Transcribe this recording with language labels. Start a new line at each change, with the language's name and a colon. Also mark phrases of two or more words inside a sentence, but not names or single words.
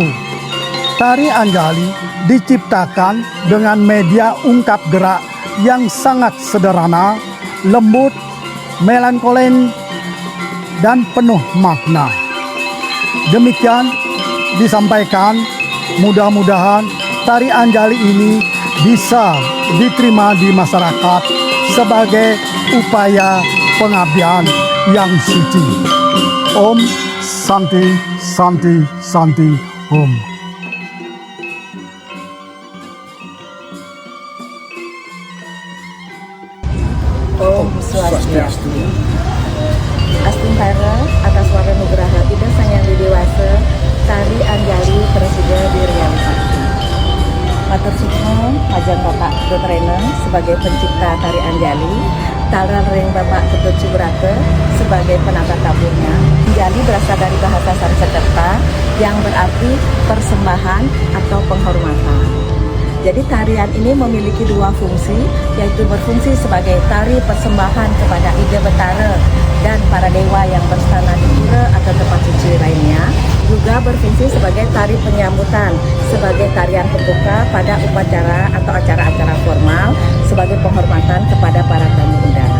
Indonesian: Tari Anjali diciptakan dengan media ungkap gerak yang sangat sederhana, lembut, melankolin, dan penuh makna. Demikian disampaikan, mudah-mudahan tari Anjali ini bisa diterima di masyarakat sebagai upaya pengabdian yang suci.
Sanskrit: Om Santi Santi Santi Om.
Balinese: Om Swastiastu. Astungkara atas warga nugraha
Indonesian: Ida Sang Hyang Widiwasa, tari Anjali presida direalisasi.
Balinese: Matur suksma
Indonesian: Majang Bapak Ketut Rene sebagai pencipta tari Anjali,
Balinese: taran ring
Indonesian: Bapak Ketut Subrata sebagai penata tabuhnya. Anjali berasal dari bahasa Sanskerta yang berarti persembahan atau penghormatan. Jadi tarian ini memiliki dua fungsi, yaitu berfungsi sebagai tari persembahan kepada Ida Betara dan para dewa yang berstana di pura atau tempat suci lainnya, juga berfungsi sebagai tari penyambutan, sebagai tarian pembuka pada upacara atau acara-acara formal, sebagai penghormatan kepada para tamu undangan.